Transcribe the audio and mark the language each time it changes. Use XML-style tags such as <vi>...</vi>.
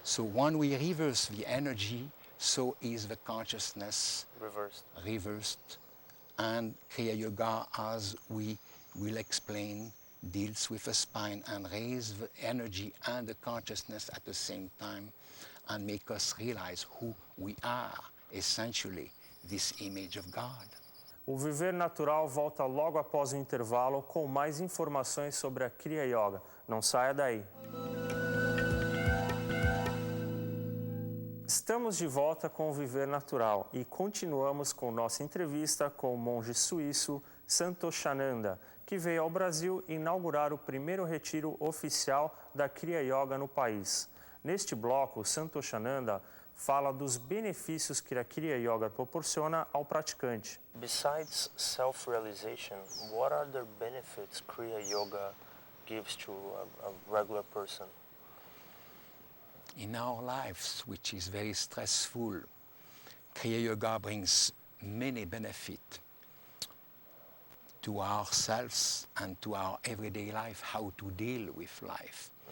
<en>So when we reverse the energy, so is the consciousness reversed. And Kriya Yoga, as we will explain, deals with the spine and raises the energy and the consciousness at the same time and make us realize who we are, essentially, this image of God.</en> <pt>O Viver Natural volta logo após o intervalo com mais informações sobre a Kriya Yoga. Não saia daí. Estamos de volta com o Viver Natural e continuamos com nossa entrevista com o monge suíço Santoshananda, que veio ao Brasil inaugurar o primeiro retiro oficial da Kriya Yoga no país. Neste bloco, Santoshananda fala dos benefícios que a Kriya Yoga proporciona ao praticante.</pt> <en>Besides self-realization, what are the benefits Kriya Yoga gives to a regular person? In our lives, which is very stressful, Kriya Yoga brings many benefits to ourselves and to our everyday life, how to deal with life.</en>